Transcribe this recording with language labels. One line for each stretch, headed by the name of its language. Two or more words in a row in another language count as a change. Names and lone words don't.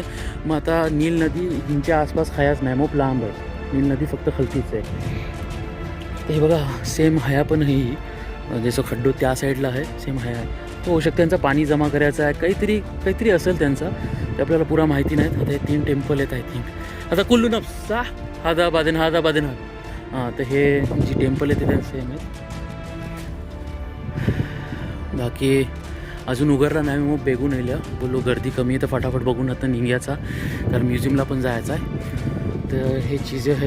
Marathi: मग आता नील नदी हिंच्या आसपास खायाच नाही, मग लांब आहे. नील नदी फक्त खालतीच आहे. तर हे बघा सेम हया पण ही जसं खड्डो त्या साईडला आहे सेम हया आहे. होऊ शकतं त्यांचं पाणी जमा करायचं आहे, काहीतरी असेल त्यांचा, ते आपल्याला पुरा माहिती नाही. आता हे 3 टेम्पल आहेत
English: I think.
Marathi: आता
Arabic: كله نفس هذا بعدين
Marathi: हां, तर हे जी टेम्पल आहे ते त्या सेम आहेत. बाकी अजून उघडला नाही, मग बेगून येईल बोललो गर्दी कमी आहे तर फटाफट बघून आता निघायचा, तर म्युझियमला पण जायचं आहे. तर हे चीजे आहेत.